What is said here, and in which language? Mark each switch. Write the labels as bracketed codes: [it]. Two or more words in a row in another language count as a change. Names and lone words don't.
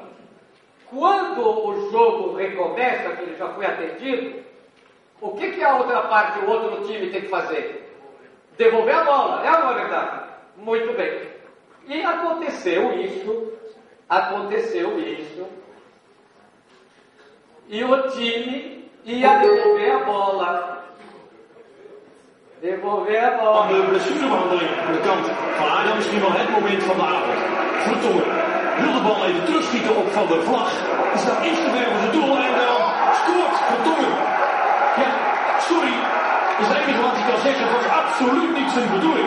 [pt] Quando o jogo recomeça, que ele já foi atendido, o que a outra parte, o outro time tem que fazer? Devolver a bola, é ou não é verdade? Muito bem. E aconteceu isso, e o time ia devolver a bola. [nl] Van de blessurebehandeling aan de kant van Ajax misschien wel het moment van de avond. Vertongen wil de bal even terugschieten op Van der Vlag. Is daar iets te ver voor het doel en dan scoort Vertongen. Ja, sorry. Dat is het enige wat ik kan zeggen. Het was absoluut niet zijn bedoeling.